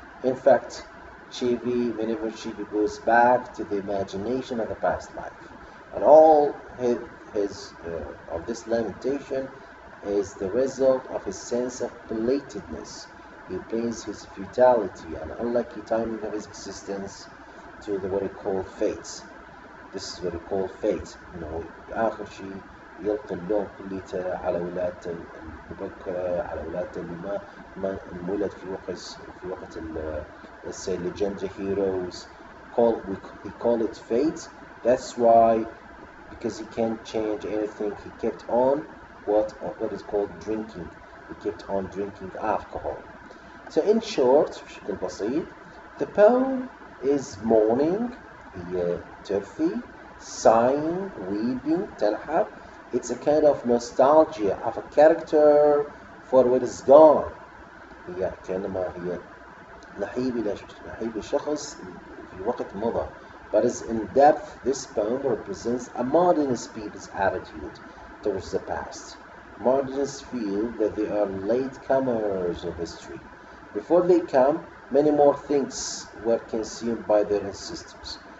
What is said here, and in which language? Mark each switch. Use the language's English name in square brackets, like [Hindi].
[English] In fact, Miniver Cheevy goes back to the imagination of the past life, and all of this lamentation is the result of his sense of belatedness. He blames his futility and unlucky timing of his existence to what he call fate. This is what he call fate. [Arabic] آخر شيء يلقي اللوم كليته على ولادته المبكرة، على ولادته اللي ما انولد في وقت [English] let's say legendary heroes. He call it fate. That's why, because he can't change anything, he kept on what is called drinking. He kept on drinking alcohol. So in short, [Arabic] بشكل بسيط, [English] the poem is mourning, [Arabic] ترثي, [English] sighing, weeping, [Arabic] تنحب. [English] It's a kind of nostalgia of a character for what is gone. [Arabic] هي كأنما هي نحيب شخص في وقت مضى. [English] But as in depth, this poem represents a modernist people's attitude towards the past. Modernists feel that they are latecomers of history. Before they come, many more things were consumed by their ancestors.